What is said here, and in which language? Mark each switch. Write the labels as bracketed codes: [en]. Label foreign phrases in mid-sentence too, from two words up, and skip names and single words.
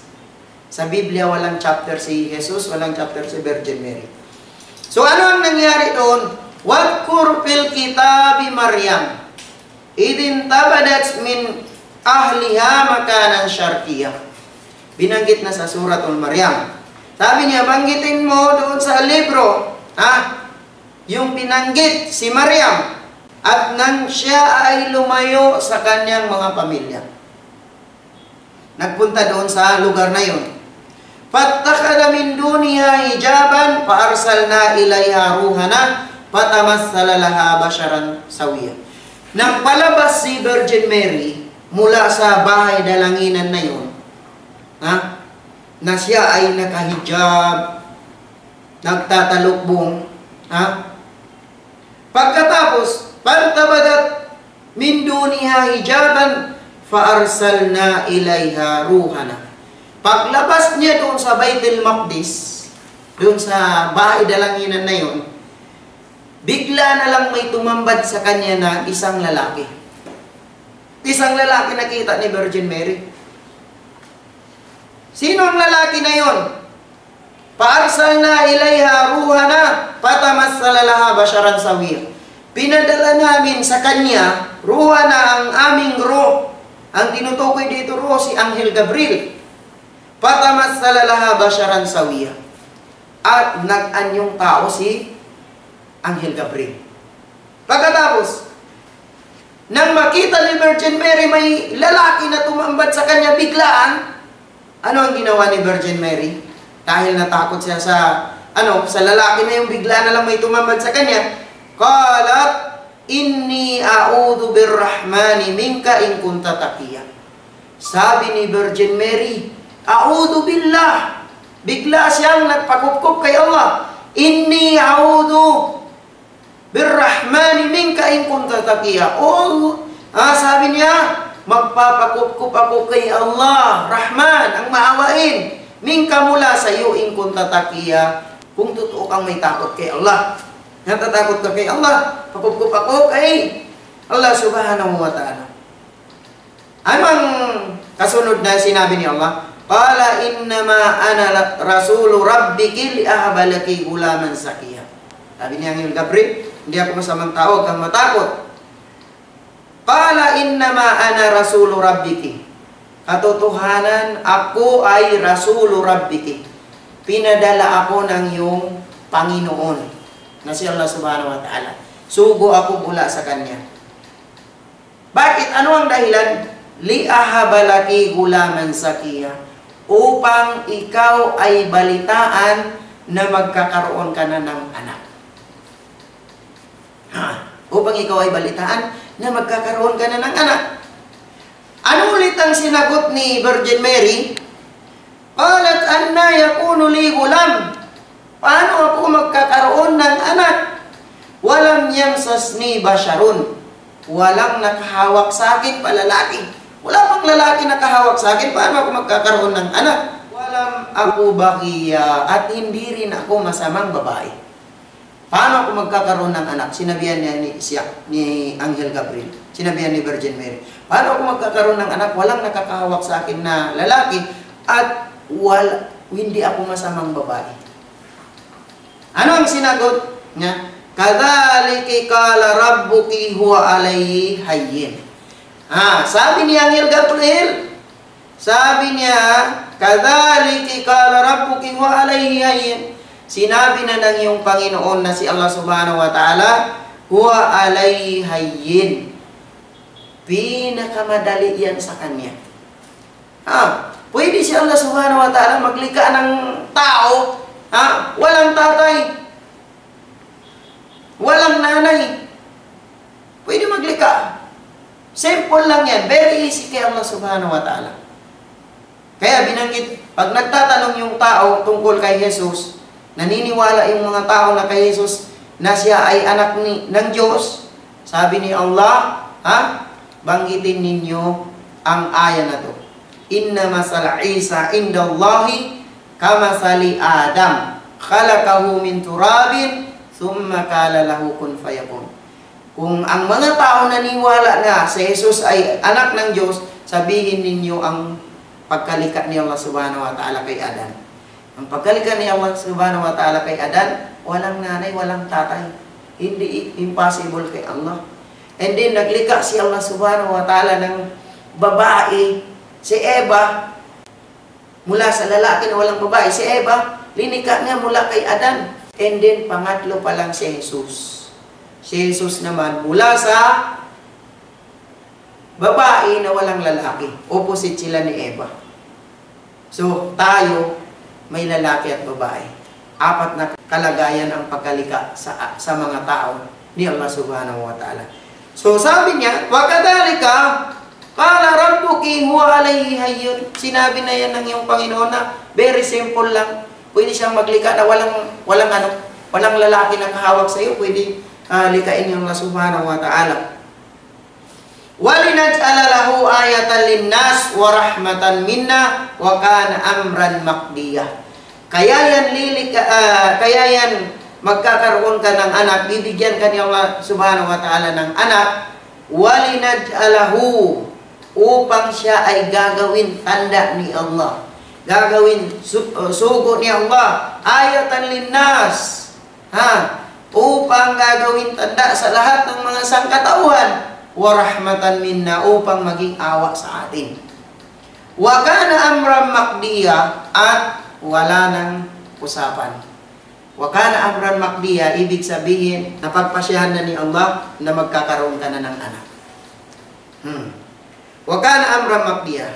[tl] Sa Biblia, walang chapter si Jesus, walang chapter si Virgin Mary. So, ano ang nangyari doon? [ar] واذكر في الكتاب مريم إذ انتبذت من أهلها مكانا شرقيا. [tl] Binanggit na sa suratul Maryam. Sabi niya, banggitin mo doon sa libro, yung binanggit si Maryam, at nang siya ay lumayo sa kanyang mga pamilya. Nagpunta doon sa lugar na yun. [ar] فاتخذت من دونها حجابا فأرسلنا إليها روحنا فتمثل لها بشرا سويا. [tl] Nang palabas si Virgin Mary mula sa bahay dalanginan na yun, na siya ay nakahijab, nagtatalukbong, pagkatapos pantabadat [ar] من دونها حجابا فأرسلنا إليها روحنا. [tl] Paglabas niya doon sa Baitul Maqdis, doon sa bahay dalanginan na yun, bigla na lang may tumambad sa kanya na isang lalaki. Isang lalaki nakita ni Virgin Mary. Sino ang lalaki na yun? [ar] فأرسلنا إليها روحنا فتمثل لها بشرا سويا. [tl] Pinadala namin sa kanya, ruhana, ang aming ruh. Ang tinutukoy dito ruh si Anghel Gabriel. [ar] فتمثل لها بشرا سويا. [tl] At nag-anyong tao si Anghel Gabriel. Pagkatapos, nang makita ni Virgin Mary may lalaki na tumambad sa kanya biglaan, ano ang ginawa ni Virgin Mary? Dahil natakot siya sa lalaki na yung bigla na lang may tumambad sa kanya, [ar] قالت إني أعوذ بالرحمن منك إن كنت تقيا. [tl] Sabi ni Virgin Mary, [ar] أعوذ بالله. [tl] Bigla siyang nagpakupkup kay Allah. [ar] إني أعوذ بالرحمن منك إن كنت تقيا. [tl] Sabi niya, magpapakupkup ako kay Allah, Rahman, ang maawain. Minka mula sa iyo [ar] إن كنت تقيا. [tl] Kung totoo kang may takot kay Allah. Natatakot ka kay Allah, pakupkup ako kay Allah [ar] سبحانه وتعالى. [tl] Ano ang kasunod na sinabi ni Allah? [ar] قال إنما أنا رسول ربك لأهب لك غلاما زكيا. [tl] Sabi niya ngayon, Gabriel, hindi ako masamang tao, kang matakot. [ar] قال إنما أنا رسول ربك. [tl] Katotohanan, ako ay [ar] رسول ربك. [tl] Pinadala ako ng iyong Panginoon, na si Allah [ar] سبحانه وتعالى. [tl] Sugo ako mula sa Kanya. Bakit? Ano ang dahilan? [ar] لأهب لك غلاما زكيا. [tl] Upang ikaw ay balitaan na magkakaroon ka na ng anak. Upang ikaw ay balitaan na magkakaroon ka na ng anak. Ano ulit ang sinagot ni Virgin Mary? [ar] قالت أنى يكون لي غلام. [tl] Paano ako magkakaroon ng anak? [ar] ولم يمسسني بشر. [tl] Walang nakahawak sa akin palalaki. Wala pang lalaki nakahawak sa akin. Paano ako magkakaroon ng anak? Walam ako bakiya at hindi rin ako masamang babae. Paano ako magkakaroon ng anak? Sinabihan niya ni Anghel Gabriel. Sinabihan ni Virgin Mary. Paano ako magkakaroon ng anak? Walang nakakahawak sa akin na lalaki at hindi ako masamang babae. Ano ang sinagot niya? [ar] كذلك قال ربك هو عليه هين. [tl] Sabi ni Anghel Gabriel, sabi niya, [ar] كذلك قال ربك هو عليه هين. [tl] Sinabi na ng iyong Panginoon na si Allah [ar] سبحانه وتعالى, هو عليه هين. [tl] Pinakamadali yan sa Kanya. Pwede si Allah [ar] سبحانه وتعالى [tl] maglikha ng tao, walang tatay, walang nanay. Pwede maglikha. Simple lang yan. [en] Very easy [tl] kay Allah [ar] سبحانه وتعالى. [tl] Kaya binanggit, pag nagtatanong yung tao tungkol kay Jesus, naniniwala yung mga tao na kay Jesus na siya ay anak ng Diyos, sabi ni Allah, banggitin ninyo ang aya na to. [ar] إن مثل عيسى عند الله كمثل آدم خلقه من تراب ثم قال له كن فيكون. [tl] Kung ang mga tao naniwala na si Jesus ay anak ng Diyos, sabihin ninyo ang pagkalika ni Allah [ar] سبحانه وتعالى [tl] kay Adan. Ang pagkalika ni Allah [ar] سبحانه وتعالى [tl] kay Adan, walang nanay, walang tatay. Hindi impossible kay Allah. [en] And then [tl] naglikha si Allah [ar] سبحانه وتعالى [tl] ng babae, si Eva, mula sa lalaki na walang babae, si Eva, linikha niya mula kay Adan. [en] And then [tl] pangatlo pa lang si Jesus. Si Jesus naman mula sa babae na walang lalaki. Opposite sila ni Eva. So, tayo, may lalaki at babae. Apat na kalagayan ang pagkalika sa mga tao ni Allah [ar] سبحانه وتعالى. [tl] So, sabi niya, [ar] وَكَذَلِكَ قَالَ رَبُّكِ هُوَ عَلَيْهِ هَيٌّ. [tl] Sinabi na yan ng iyong Panginoon na [en] very simple [tl] lang. Pwede siyang maglikha na walang lalaki na kahawak sa iyo. Pwede likain niyo Allah [ar] سبحانه وتعالى. وَلِنَجْعَلَ لَهُ آيَةً لِلنَّاسِ وَرَحْمَةً مِنَّا وَكَانَ أَمْرًا مَقْضِيًّا. [tl] Kaya yan magkakaroon ka ng anak, bibigyan ka ni Allah [ar] سبحانه وتعالى [tl] ng anak, وَلِنَجْعَلَهُ, upang siya ay gagawin tanda ni Allah. Gagawin sugo ni Allah, [ar] آية للناس. [tl] Upang gagawin tanda sa lahat ng mga sangkatauhan. [ar] ورحمة منا, [tl] upang maging awa sa atin. [ar] وكان أمرا مقضيا, [tl] at wala nang usapan. [ar] وكان أمرا مقضيا, [tl] ibig sabihin napagpasyahan na ni Allah na magkakaroon ka na ng anak. [ar] وكان أمرا مقضيا.